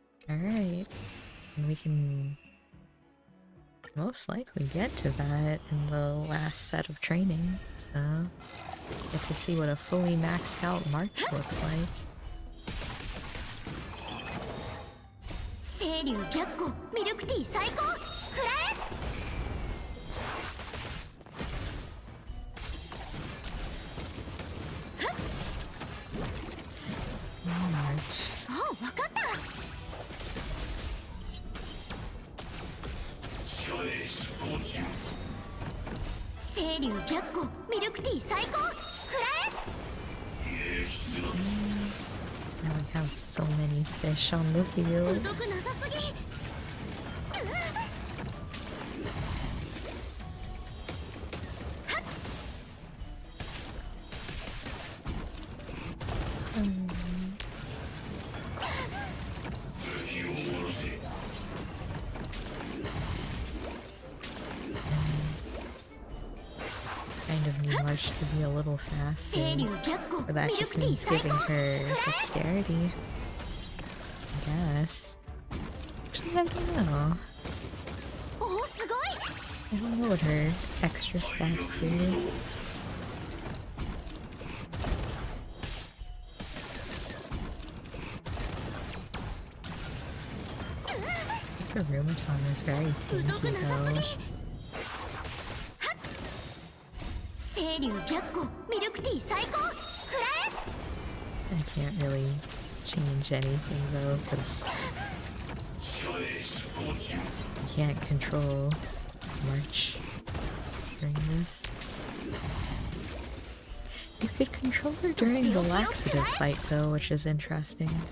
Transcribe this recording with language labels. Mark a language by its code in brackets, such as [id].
[en] Alright. And we can most likely get to that in the last set of training. So, get to see what a fully maxed out March looks like. [ja] 清流白虎ミルクティー最高。フライ。 [en] March. [ja] あ、わかった。清流白虎ミルクティー最高。フライ。 [en] Now we have so many fish on the field. [ja] 疎くなさすぎ。 [en] Kind of need March to be a little faster. But that just means giving her dexterity. I guess. Actually, I don't know. [ja] お、すごい。 [en] I don't know what her extra stats do. This Arumaton is very tanky though. [ja] 清流白虎ミルクティー最高。フライ。 [en] I can't really change anything though, because I can't control March during this. You could control her during the laxative fight though, which is interesting.